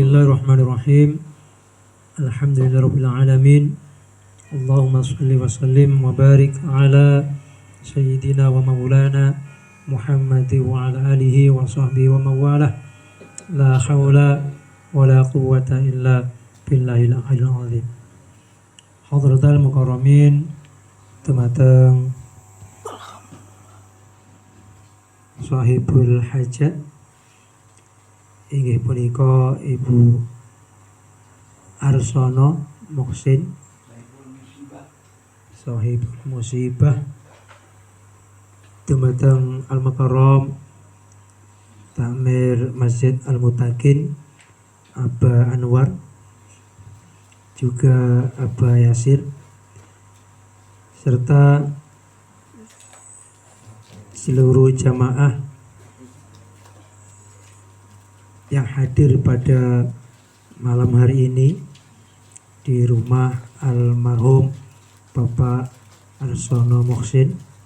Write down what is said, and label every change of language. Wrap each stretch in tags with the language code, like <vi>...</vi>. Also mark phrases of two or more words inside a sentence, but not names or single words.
<ar>بسم الله الرحمن الرحيم. الحمد لله رب العالمين. اللهم صل وسلم وبارك على سيدنا ومولانا محمد وعلى آله وصحبه ومواله. لا حول ولا قوة إلا بالله العلي العظيم. حضرات المكرمين,</ar> <jv>temateng</jv> <ar>صاحب الحاجة</ar> <jv>inggih punika Ibu Arsono Moksin</jv> <ar>صاحب المصيبة,</ar> <jv>dumateng Al Mukarram Takmir Masjid Al Mutakin Aba Anwar,</jv> <id>juga Aba Yasir, serta seluruh jamaah yang hadir pada malam hari ini di rumah almarhum Bapak Arsono Moksin.</id>